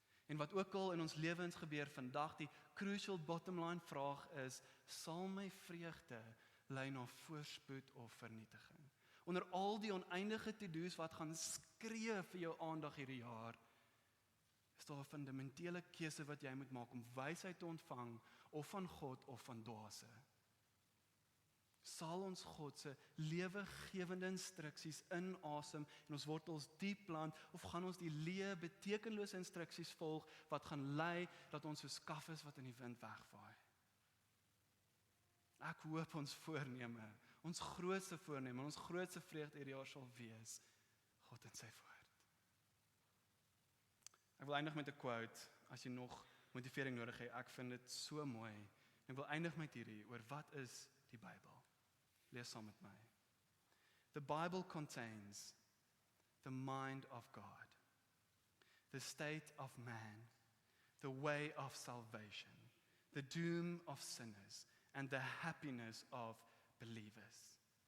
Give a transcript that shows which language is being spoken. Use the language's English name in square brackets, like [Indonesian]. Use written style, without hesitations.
[Afrikaans] En wat ook al in ons lewens gebeur vandag, die [English] crucial bottom line [Afrikaans] vraag is, sal my vreugde lei na voorspoed of vernietiging? Onder al die oneindige to-do's wat gaan skree vir jou aandag hierdie jaar, is daar 'n fundamentele keuse wat jy moet maak om wysheid te ontvang, of van God of van dwaase. Sal ons God se lewegewende instruksies inasem en ons wortels diep plant, of gaan ons die leë, betekenlose instruksies volg wat gaan lei dat ons soos kaf is wat in die wind wegvaai? Ek hoop ons voorneme, ons grootste voorneme, ons grootste vreugde hierdie jaar sal wees God in sy woord. Ek wil eindig met 'n quote, as jy nog motivering nodig het. Ek vind dit so mooi. Ek wil eindig met hierdie oor wat is die Bybel. Lees saam met my. [English] The Bible contains the mind of God, the state of man, the way of salvation, the doom of sinners, and the happiness of believers.